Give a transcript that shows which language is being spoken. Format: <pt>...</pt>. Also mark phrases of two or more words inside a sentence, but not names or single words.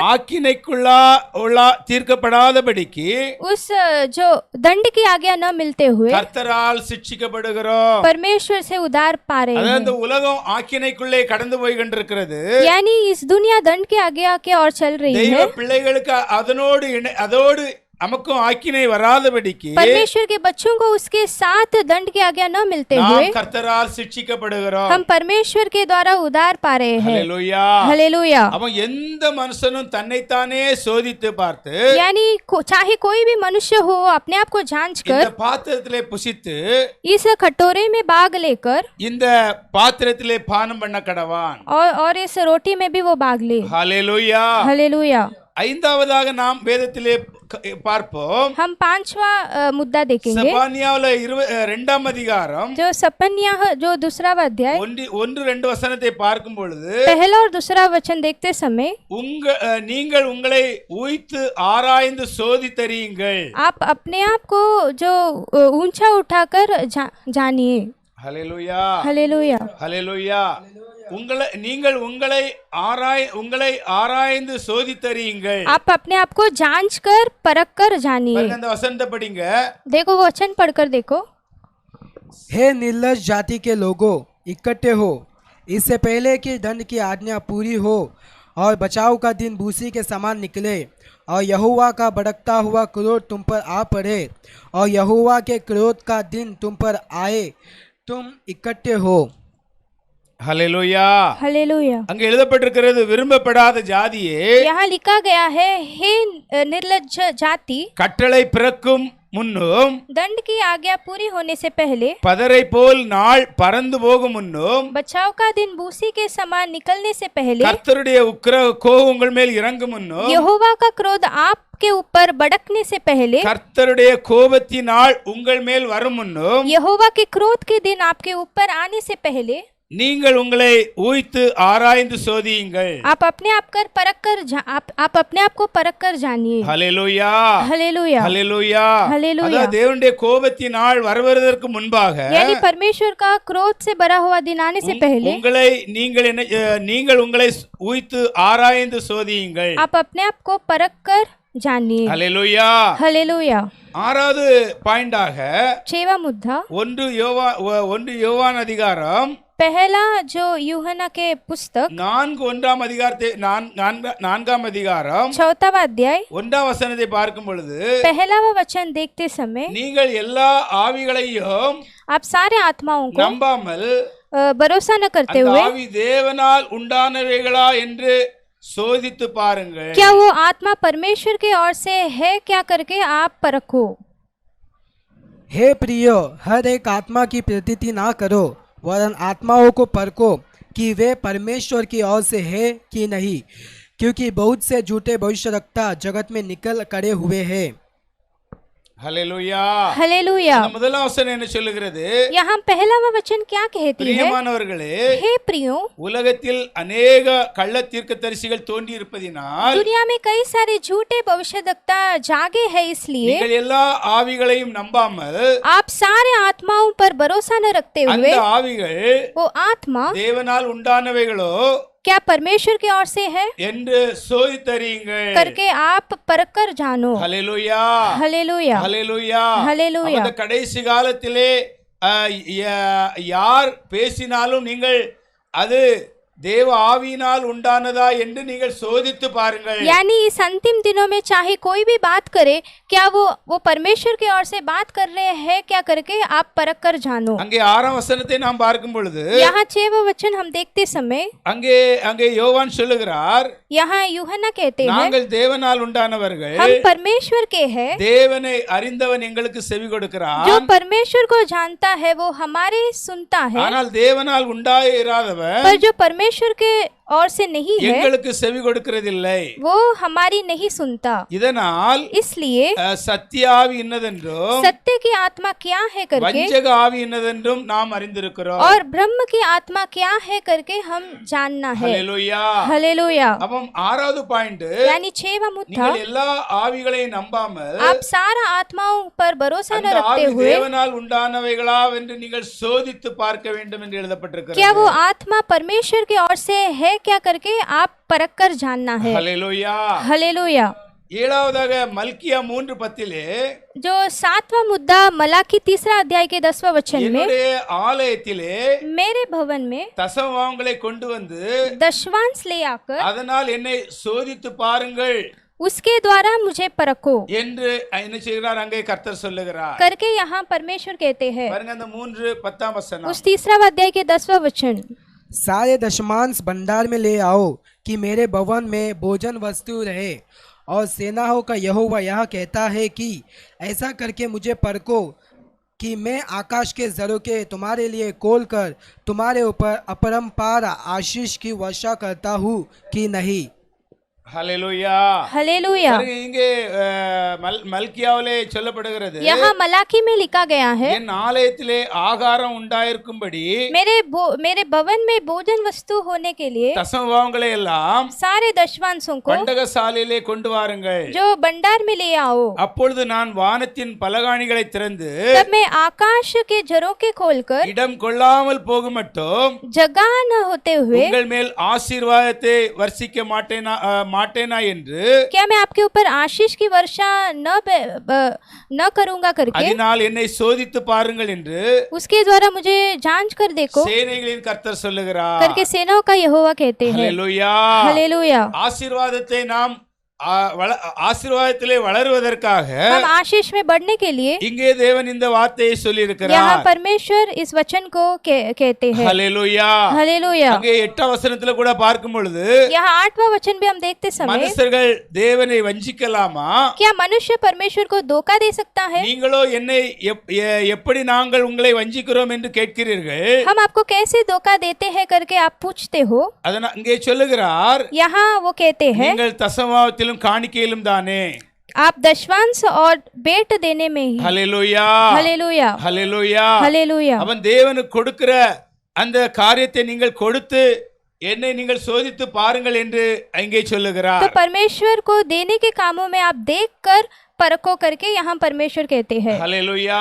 <ta>ஆக்கினைக்குள்ளா தீர்க்கப்படாதபடிக்கு</ta> <hi>उस जो दंड की आज्ञा न मिलते हुए</hi> <ta>கர்த்தரால் சிட்சிக்கப்படுகிறோம்.</ta> <hi>परमेश्वर से उधार पा रहे</hi> <ta>அதாவது</ta> <hi>हैं।</hi> <ta>இந்த உலகம் ஆக்கினைக்குள்ளே கடந்து போய் கொண்டிருக்கிறது.</ta> <hi>यानी इस दुनिया दंड की आज्ञा के और चल रही</hi> <ta>தெய்வ</ta> <hi>है।</hi> <ta>பிள்ளைகளுக்கு அதோடு நமக்கும் ஆக்கினை வராதபடிக்கு</ta> <hi>परमेश्वर के बच्चों को उसके साथ दंड की आज्ञा न मिलते हुए</hi> <ta>நாம் கர்த்தரால் சிட்சிக்கப்படுகிறோம்.</ta> <hi>हम परमेश्वर के द्वारा उधार पा रहे हैं।</hi> <ta>ஹல்லேலூயா.</ta> <hi>हालेलुया।</hi> <ta>அவன் எந்த மனுஷனும் தன்னைத்தானே சோதித்து பார்த்து</ta> <hi>यानी चाहे कोई भी मनुष्य हो अपने आप को जांच</hi> <ta>இந்த</ta> <hi>कर</hi> <ta>பாத்திரத்திலே புசித்து</ta> <hi>इस कटोरे में भाग लेकर</hi> <ta>இந்த பாத்திரத்திலே பானம் பண்ண கடவான்.</ta> <hi>और इस रोटी में भी वो भाग ले।</hi> <ta>ஹல்லேலூயா.</ta> <hi>हालेलुया।</hi> <ta>ஐந்தாவதாக நாம் வேதத்திலே பார்ப்போம்.</ta> <hi>हम 5वां मुद्दा देखेंगे।</hi> <ta>செப்பனியாவுல 2ஆம் அதிகாரம்</ta> <hi>जो सपन्या जो दूसरा अध्याय</hi> <ta>1-2 வசனத்தை பார்க்கும் பொழுது</ta> <hi>पहला और दूसरा वचन देखते समय</hi> <ta>நீங்கள் உங்களை உய்த்து ஆராய்ந்து சோதித்தறியுங்கள்.</ta> <hi>आप अपने आप को जो ऊंचा उठाकर जानिए।</hi> <ta>ஹல்லேலூயா.</ta> <hi>हालेलुया।</hi> <ta>ஹல்லேலூயா. நீங்கள் உங்களை ஆராய்ந்து சோதித்தறியுங்கள்.</ta> <hi>आप अपने आप को जांच कर परख कर जानिए।</hi> <ta>அந்த வசனத்தை படிங்க.</ta> <hi>देखो वो वचन पढ़कर देखो। हे निर्लज्ज जाति के लोगों, इकट्ठे हो, इससे पहले कि दंड की आज्ञा पूरी हो और बचाव का दिन भूसी के समान निकले और यहोवा का भड़कता हुआ क्रोध तुम पर आ पड़े और यहोवा के क्रोध का दिन तुम पर आए, तुम इकट्ठे हो।</hi> <ta>ஹல்லேலூயா.</ta> <hi>हालेलुया।</hi> <ta>அங்க எழுதப்பட்டிருக்கிறது, விரும்பப்படாத ஜாதியே,</ta> <hi>यहाँ लिखा गया है, हे निर्लज्ज जाति,</hi> <ta>கட்டளை பிறக்கும் முன்னும்</ta> <hi>दंड की आज्ञा पूरी होने से पहले</hi> <ta>பதரை போல் நாள் பறந்து போகும் முன்னும்</ta> <hi>बचाव का दिन भूसी के समान निकलने से पहले</hi> <ta>கர்த்தருடைய கோபம் உங்கள் மேல் இறங்கும் முன்னும்</ta> <hi>यहोवा का क्रोध आपके ऊपर भड़कने से पहले</hi> <ta>கர்த்தருடைய கோபத்தினால் உங்கள் மேல் வரும் முன்னும்</ta> <hi>यहोवा के क्रोध के दिन आपके ऊपर आने से पहले</hi> <ta>நீங்கள் உங்களை ஊய்த்து ஆராய்ந்து சோதியுங்கள்.</ta> <hi>आप अपने आप अपने आप को परख कर जानिए.</hi> <ta>ஹல்லேலூயா</ta> <hi>हालेलुया.</hi> <ta>ஹல்லேலூயா.</ta> <hi>हालेलुया.</hi> <ta>அதாவது தேவனுடைய கோபத்தின் நாள் வருவதற்கு முன்பாக</ta> <hi>यानी परमेश्वर का क्रोध से भरा हुआ दिन आने से पहले</hi> <ta>நீங்கள் उங்களை ஊய்த்து ஆராய்ந்து சோதியுங்கள்.</ta> <hi>आप अपने आप को परख कर जानिए.</hi> <ta>ஹல்லேலூயா.</ta> <hi>हालेलुया.</hi> <ta>ஆறாவது பாயிண்டாக</ta> <hi>6वां मुद्दा</hi> <ta>1 யோவான் அதிகாரம்</ta> <hi>पहला जो यूहन्ना के पुस्तक</hi> <ta>4 அதிகாரம்</ta> <hi>4वां अध्याय</hi> <ta>1 வசனத்தை பார்க்கும் பொழுது</ta> <hi>पहलावा वचन देखते समय</hi> <ta>நீங்கள் எல்லா ஆவிகளையும்</ta> <hi>आप सारे आत्माओं को</hi> <ta>நம்பாமல்</ta> <hi>भरोसा न करते</hi> <ta>அந்த</ta> <hi>हुए</hi> <ta>ஆவி தேவனால் உண்டானவைகளா என்று சோதித்து பாருங்கள்.</ta> <hi>क्या वो आत्मा परमेश्वर की ओर से है क्या करके आप परखो. हे प्रियो, हर एक आत्मा की प्रतीति ना करो, वरन आत्माओं को परखो कि वे परमेश्वर की ओर से है कि नहीं, क्योंकि बहुत से झूठे भविष्यवक्ता जगत में निकल खड़े हुए हैं.</hi> <ta>ஹல்லேலூயா.</ta> <hi>हालेलुया.</hi> <ta>அந்த முதலாம் வசனம் என்ன சொல்லுகிறது?</ta> <hi>यहाँ पहलावा वचन क्या कहती है?</hi> <ta>பிரியமானவர்களே,</ta> <hi>हे प्रियो,</hi> <ta>உலகத்தில் अनेक கள்ள தீர்க்கதரிசிகள் தோன்றி இருப்பதினால்</ta> <hi>दुनिया में कई सारे झूठे भविष्यवक्ता जागे हैं, इसलिए</hi> <ta>நீங்கள் எல்லா ஆவிகளையும் நம்பாமல்</ta> <hi>आप सारे आत्माओं पर भरोसा न रखते</hi> <ta>அந்த</ta> <hi>हुए</hi> <ta>ஆவிகள்</ta> <hi>वो आत्मा</hi> <ta>தேவனால் உண்டானவைகளோ</ta> <hi>क्या परमेश्वर की ओर से है</hi> <ta>என்று சோதித்தறியுங்கள்.</ta> <hi>करके आप परख कर जानो.</hi> <ta>ஹல்லேலூயா.</ta> <hi>हालेलुया.</hi> <ta>ஹல்லேலூயா.</ta> <hi>हालेलुया.</hi> <ta>அந்த கடைசி காலத்திலே யார் பேசினாலும் நீங்கள் அது தேவ ஆவியினால் உண்டானதா என்று நீங்கள் சோதித்து பாருங்கள்.</ta> <hi>यानी इस अंतिम दिनों में चाहे कोई भी बात करे, क्या वो परमेश्वर की ओर से बात कर रहे हैं क्या करके आप परख कर जानो.</hi> <ta>அங்கே 6ஆம் வசனத்தை நாம் பார்க்கும் பொழுது</ta> <hi>यहाँ 6वां वचन हम देखते समय</hi> <ta>அங்கே யோவான் சொல்லுகிறார்,</ta> <hi>यहाँ यूहन्ना कहते हैं</hi> <ta>நாங்கள் தேவனால் உண்டானவர்கள்,</ta> <hi>हम परमेश्वर के हैं.</hi> <ta>தேவனை அறிந்தவன் எங்களுக்கு செவி கொடுக்கிறான்,</ta> <hi>जो परमेश्वर को जानता है वो हमारे सुनता है,</hi> <ta>ஆனால் தேவனால் உண்டாயிராதவன்</ta> <hi>पर जो परमेश्वर के ओर से नहीं है</hi> <ta>எங்களுக்கு செவி கொடுக்கிறதில்லை.</ta> <hi>वो हमारी नहीं सुनता.</hi> <ta>இதனால்</ta> <hi>इसलिए</hi> <ta>சத்திய ஆவி இன்னதென்றும்</ta> <hi>सत्य की आत्मा क्या है करके</hi> <ta>வஞ்சக ஆவி இன்னதென்றும் நாம் அறிந்திருக்கிறோம்.</ta> <hi>और ब्रह्म की आत्मा क्या है करके हम जानना है.</hi> <ta>ஹல்லேலூயா.</ta> <hi>हालेलुया.</hi> <ta>அப்ப 6வது பாயிண்ட்,</ta> <hi>यानी 6वां मुद्दा</hi> <ta>நீங்கள் எல்லா ஆவிகளையும் நம்பாமல்</ta> <hi>आप सारा आत्माओं पर भरोसा न</hi> <ta>அந்த</ta> <hi>रखते</hi> <ta>ஆவி</ta> <hi>हुए</hi> <ta>தேவனால் உண்டானவைகளா என்று நீங்கள் சோதித்து பார்க்க வேண்டும் என்று எழுதப்பட்டிருக்கிறது.</ta> <hi>क्या वो आत्मा परमेश्वर की ओर से है क्या करके आप परख कर जानना है.</hi> <ta>ஹல்லேலூயா.</ta> <hi>हालेलुया.</hi> <ta>7வதாக மல்கியா 3:10</ta> <hi>जो 7वां मुद्दा मलाकी 3 अध्याय के 10वां वचन में</hi> <ta>என்னுடைய ஆலயத்திலே</ta> <hi>मेरे भवन में</hi> <ta>தசமபாகங்களை கொண்டு வந்து</ta> <hi>दशवांश ले आकर</hi> <ta>அதனால் என்னை சோதித்து பாருங்கள்</ta> <hi>उसके द्वारा मुझे परखो</hi> <ta>என்று என்ன செய்கிறார் அங்கே கர்த்தர் சொல்லுகிறார்.</ta> <hi>करके यहाँ परमेश्वर कहते हैं.</hi> <ta>பாருங்க அந்த 3:10 வசனம்.</ta> <hi>उस 3 अध्याय के 10वां वचन, सारे दशमांश भंडार में ले आओ कि मेरे भवन में भोजन वस्तु रहे, और सेनाओं का यहोवा यह कहता है कि ऐसा करके मुझे परखो कि मैं आकाश के झरोखे तुम्हारे लिए खोल कर तुम्हारे ऊपर अपरंपार आशीष की वर्षा करता हूँ कि नहीं.</hi> <ta>ஹல்லேலூயா.</ta> <hi>हालेलुया.</hi> <ta>பாருங்க, இங்கே மல்கியாவிலே சொல்லப்படுகிறது,</ta> <hi>यहाँ मलाकी में लिखा गया है,</hi> <ta>என் ஆலயத்திலே ஆகாரம் உண்டாயிருக்கும்படி</ta> <hi>मेरे भवन में भोजन वस्तु होने के लिए</hi> <ta>தசமபாகங்களை எல்லாம்</ta> <hi>सारे दशवांशों को</hi> <ta>பண்டகசாலையிலே கொண்டு வாருங்கள்.</ta> <hi>जो भंडार में ले आओ.</hi> <ta>அப்பொழுது நான் வானத்தின் பலகாணிகளை திறந்து</ta> <hi>तब मैं आकाश के झरोखे खोलकर</hi> <ta>இடம் கொள்ளாமல் போக மட்டும்</ta> <hi>जगह न होते हुए</hi> <ta>உங்கள் மேல் ஆசீர்வாதத்தை வர்ஷிக்க மாட்டேனா என்று</ta> <hi>क्या मैं आपके ऊपर आशीष की वर्षा न करूंगा करके</hi> <ta>அதனால் என்னை சோதித்து பாருங்கள் என்று</ta> <hi>उसके द्वारा मुझे जांच कर देखो</hi> <ta>சேனைகளின் கர்த்தர் சொல்லுகிறார்.</ta> <hi>करके सेनाओं का यहोवा कहते हैं.</hi> <ta>ஹல்லேலூயா.</ta> <hi>हालेलुया.</hi> <ta>ஆசீர்வாதத்தை நாம் ஆசீர்வாதத்திலே வளருவதற்காக</ta> <hi>हम आशीष में बढ़ने के लिए</hi> <ta>இங்கே தேவன் இந்த வார்த்தையை சொல்லி</ta> <hi>यहाँ</hi> <ta>இருக்கிறார்.</ta> <hi>परमेश्वर इस वचन को कहते हैं.</hi> <ta>ஹல்லேலூயா.</ta> <hi>हालेलुया.</hi> <ta>அங்கே 8ஆம் வசனத்துல கூட பார்க்கும் பொழுது</ta> <hi>यहाँ 8वां वचन भी हम देखते समय</hi> <ta>மனுஷர்கள் தேவனை வஞ்சிக்கலாமா,</ta> <hi>क्या मनुष्य परमेश्वर को धोखा दे सकता है,</hi> <ta>நீங்களோ என்னை எப்படி நாங்கள் உங்களை வஞ்சிக்கிறோம் என்று கேட்கிறீர்கள்,</ta> <hi>हम आपको कैसे धोखा देते हैं करके आप पूछते हो.</hi> <ta>அதனால் இங்கே சொல்லுகிறார்,</ta> <hi>यहाँ वो कहते हैं</hi> <ta>நீங்கள் தசமபாகத்திலும் காணிக்கையிலும் தானே.</ta> <hi>आप दशवांश और बेट देने में ही.</hi> <ta>ஹல்லேலூயா.</ta> <hi>हालेलुया.</hi> <ta>ஹல்லேலூயா.</ta> <hi>हालेलुया.</hi> <ta>அவன் தேவனுக்கு கொடுக்கிற அந்த காரியத்தை நீங்கள் கொடுத்து என்னை நீங்கள் சோதித்து பாருங்கள் என்று அங்கே சொல்லுகிறார்.</ta> <hi>तो परमेश्वर को देने के कामों में आप देखकर परखो करके यहाँ परमेश्वर कहते हैं.</hi> <ta>ஹல்லேலூயா.</ta>